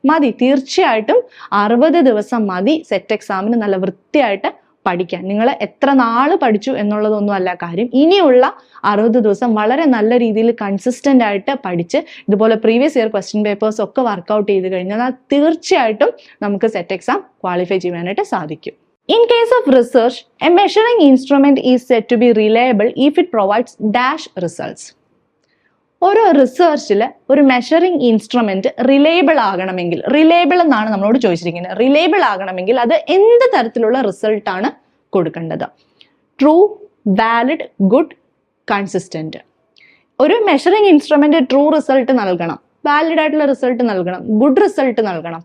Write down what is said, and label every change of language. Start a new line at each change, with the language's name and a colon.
Malayalam: മതി, തീർച്ചയായിട്ടും 60 ദിവസം മതി സെറ്റ് എക്സാമിന് നല്ല വൃത്തിയായിട്ട് പഠിക്കാൻ. നിങ്ങൾ എത്ര നാൾ പഠിച്ചു എന്നുള്ളതൊന്നും അല്ല കാര്യം. ഇനിയുള്ള 60 ദിവസം വളരെ നല്ല രീതിയിൽ കൺസിസ്റ്റൻ്റ് ആയിട്ട് പഠിച്ച് ഇതുപോലെ പ്രീവിയസ് ഇയർ ക്വസ്റ്റ്യൻ പേപ്പേഴ്സ് ഒക്കെ വർക്കൗട്ട് ചെയ്ത് കഴിഞ്ഞാൽ തീർച്ചയായിട്ടും നമുക്ക് സെറ്റ് എക്സാം ക്വാളിഫൈ ചെയ്യാനായിട്ട് സാധിക്കും.
English: In case of research, a measuring instrument is said to be reliable if it provides dash results.
Malayalam: ഒരു റിസർച്ചിൽ ഒരു മെഷറിംഗ് ഇൻസ്ട്രുമെന്റ് റിലയബിൾ ആകണമെങ്കിൽ, റിലയബിൾ എന്നാണ് നമ്മളോട് ചോദിച്ചിരിക്കുന്നത്, റിലയബിൾ ആകണമെങ്കിൽ അത് എന്ത് തരത്തിലുള്ള റിസൾട്ടാണ് കൊടുക്കേണ്ടത്?
English: True, valid, good, consistent.
Malayalam: ഒരു മെഷറിംഗ് ഇൻസ്ട്രുമെന്റ് ട്രൂ റിസൾട്ട് നൽകണം, വാലിഡ് ആയിട്ടുള്ള റിസൾട്ട് നൽകണം, ഗുഡ് റിസൾട്ട് നൽകണം.